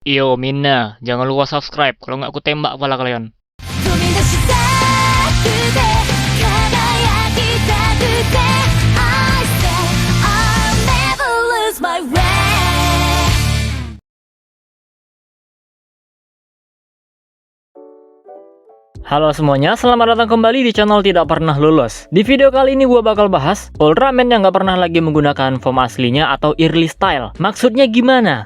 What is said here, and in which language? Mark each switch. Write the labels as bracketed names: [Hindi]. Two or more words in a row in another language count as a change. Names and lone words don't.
[Indonesian] Yo Mina, jangan lupa subscribe, kalau nggak aku tembak kepala kalian. [Japanese] 飛び出したくて輝きたくて [English] I said I'll never lose my way. [Indonesian] Halo semuanya, selamat datang kembali di channel Tidak Pernah Lulus. Di video kali ini gue bakal bahas Ultraman yang gak pernah lagi menggunakan form aslinya atau [English] early style. [Indonesian] Maksudnya gimana?